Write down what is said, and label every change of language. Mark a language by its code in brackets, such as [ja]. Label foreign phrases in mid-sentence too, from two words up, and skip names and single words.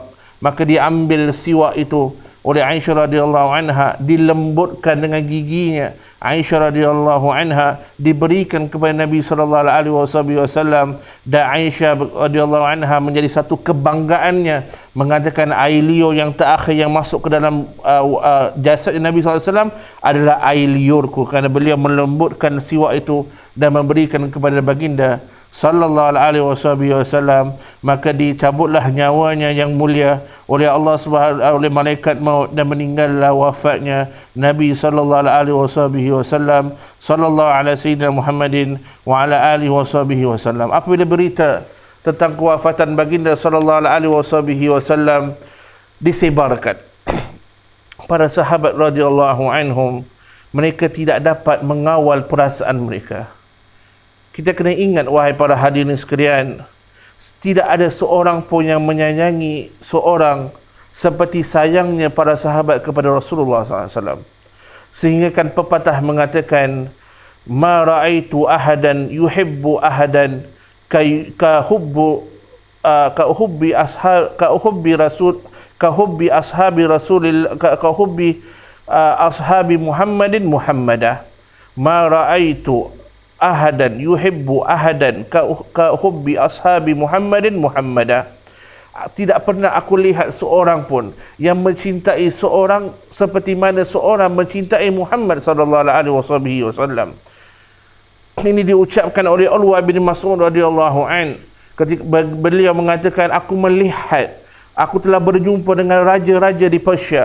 [ms] Maka diambil siwak itu oleh Aisyah [ar] رضي الله عنها, [ms] dilembutkan dengan giginya. Aisyah [ar] رضي الله عنها [ms] diberikan kepada Nabi [ar] صلى الله عليه وسلم, [ms] dan Aisyah [ar] رضي الله عنها [ms] menjadi satu kebanggaannya mengatakan air liur yang terakhir yang masuk ke dalam jasad Nabi [ar] صلى الله عليه وسلم [ms] adalah air liurku, kerana beliau melembutkan siwak itu dan memberikan kepada baginda [ar] صلى الله عليه وسلم. [ms] Maka dicabutlah nyawanya yang mulia oleh Allah Subhanahu, oleh malaikat maut, dan meninggallah wafatnya Nabi [ar] صلى الله عليه وسلم، صلى الله على سيدنا محمد وعلى آله وسلم. [ms] Apabila berita tentang kewafatan baginda [ar] صلى الله عليه وسلم [ms] disebarkan, para sahabat [ar] رضي الله عنهم, [ms] mereka tidak dapat mengawal perasaan mereka. Kita kena ingat, wahai para hadirin sekalian, tidak ada seorang pun yang menyayangi seorang seperti sayangnya para sahabat kepada Rasulullah SAW. Sehingga kan pepatah mengatakan, [ar] "ما رأيت أحدا يحب أحدا كحب أصحاب محمد محمدا." ما رأيت أحدا يحب أحدا كحب أصحاب محمد محمدا. [ms] Tidak pernah aku lihat seorang pun yang mencintai seorang seperti mana seorang mencintai Muhammad [ar] صلى الله عليه وسلم. [ms] Ini diucapkan oleh Urwah bin Mas'ud [ar] رضي الله عنه [ms] ketika beliau mengatakan, aku telah berjumpa dengan raja-raja di Persia.